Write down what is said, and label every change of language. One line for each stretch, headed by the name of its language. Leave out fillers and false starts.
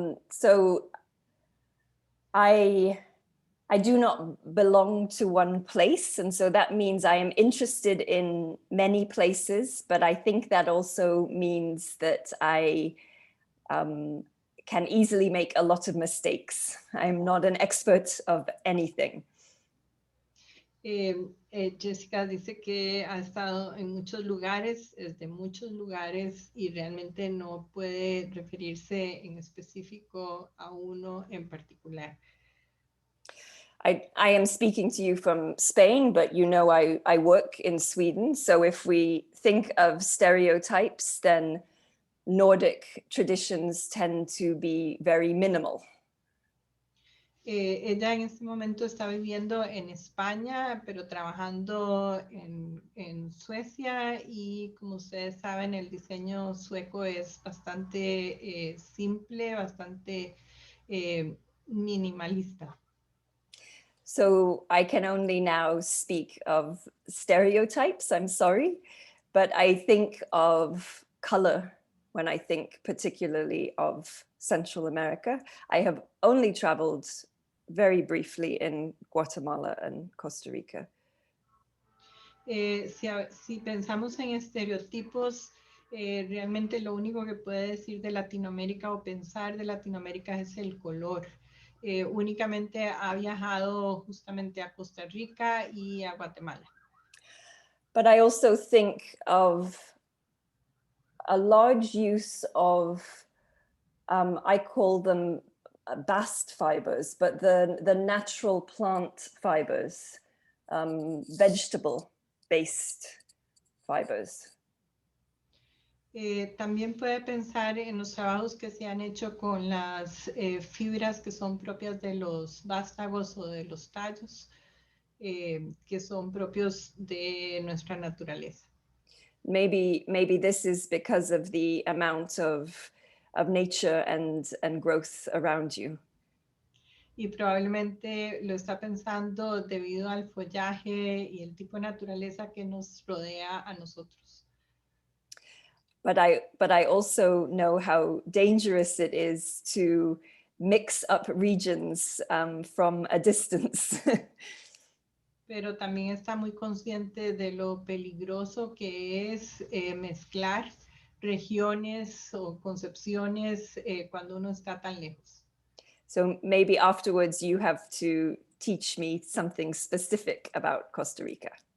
English: So I do not belong to one place, and so that means I am interested in many places, but I think that also means that I can easily make a lot of mistakes. I'm not an expert of anything.
Spanish: Jessica dice que ha estado en muchos lugares, es de muchos lugares, y realmente no puede referirse en específico a uno en particular.
English: I am speaking to you from Spain, but you know I work in Sweden. So if we think of stereotypes, then Nordic traditions tend to be very minimal.
Spanish: Ella en este momento está viviendo en España, pero trabajando en Suecia, y como ustedes saben, el diseño sueco es bastante simple, bastante minimalista.
English: So I can only now speak of stereotypes, I'm sorry, but I think of color when I think particularly of Central America. I have only traveled very briefly in Guatemala and Costa Rica.
Spanish: Si pensamos en estereotipos, realmente lo único que puede decir de Latinoamérica o pensar de Latinoamérica es el color. Únicamente ha viajado justamente a Costa Rica y a Guatemala.
English: But I also think of a large use of, I call them bast fibers, but the natural plant fibers, vegetable-based fibers.
Spanish: También puede pensar en los trabajos que se han hecho con las fibras que son propias de los vástagos o de los tallos, que son propios de nuestra naturaleza.
English: Maybe this is because of the amount of nature and growth around you.
Spanish: Y probablemente lo está pensando debido al follaje y el tipo de naturaleza que nos rodea a nosotros.
English: But I also know how dangerous it is to mix up regions from a distance.
Spanish: Pero también está muy consciente de lo peligroso que es mezclar regiones o concepciones cuando uno está tan lejos.
English: So maybe afterwards you have to teach me something specific about Costa Rica.